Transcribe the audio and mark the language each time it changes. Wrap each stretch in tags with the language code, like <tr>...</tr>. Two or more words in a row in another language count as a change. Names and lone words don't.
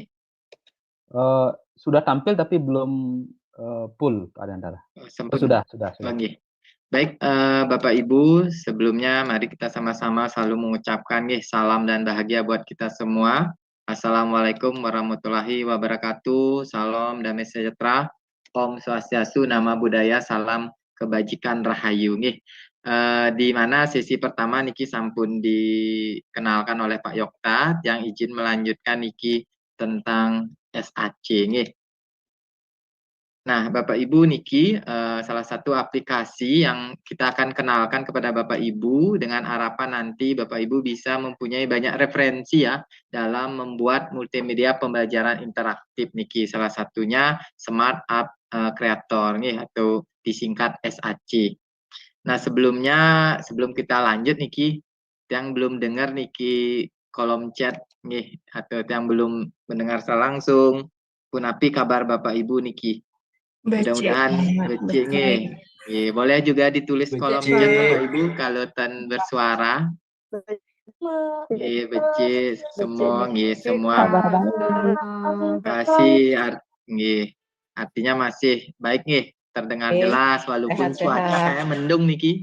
<id>Sudah tampil tapi belum full Pak Andara. Sudah. Nggih. Baik, Bapak Ibu, sebelumnya mari kita sama-sama selalu mengucapkan nggih salam dan bahagia buat kita semua.</id> <ar>Assalamualaikum warahmatullahi wabarakatuh.</ar> <id>Salam damai sejahtera. Om Swastiastu, Nama Budaya, salam kebajikan rahayu nggih. Di mana sesi pertama niki sampun dikenalkan oleh Pak Yokta yang izin melanjutkan niki tentang SAC nggih. Nah, Bapak Ibu niki salah satu aplikasi yang kita akan kenalkan kepada Bapak Ibu dengan harapan nanti Bapak Ibu bisa mempunyai banyak referensi ya dalam membuat multimedia pembelajaran interaktif niki. Salah satunya Smart App Creator nih atau disingkat SAC. Nah, sebelum kita lanjut niki yang belum dengar niki kolom chat nih atau yang belum mendengar secara langsung punapi kabar Bapak Ibu niki. Mudah-mudahan becik nih. Boleh juga ditulis kolom chat Bapak Ibu kalau tan bersuara. Becik semua. Kasih artinya masih baik nih, terdengar jelas walaupun cuaca kayak mendung niki.</id>